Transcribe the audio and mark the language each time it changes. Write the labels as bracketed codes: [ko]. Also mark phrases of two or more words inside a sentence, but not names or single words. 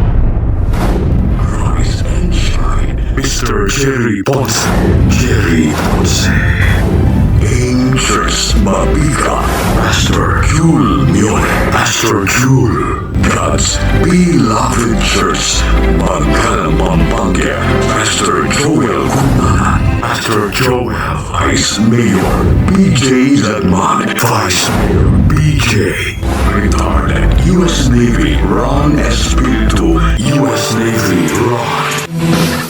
[en] Rise and shine. Mr. Jerry Ponce. Jerry Ponce. Angels Mabiga. Pastor Jule Mione. Pastor Jule. God's Beloved Church. Magkalang Pampanga. Pastor Joel Kunanan. Pastor Joel. Vice Mayor BJ Ladman. Vice Mayor BJ. Retired U.S. Navy Ron Espiritu. U.S. Navy Ron.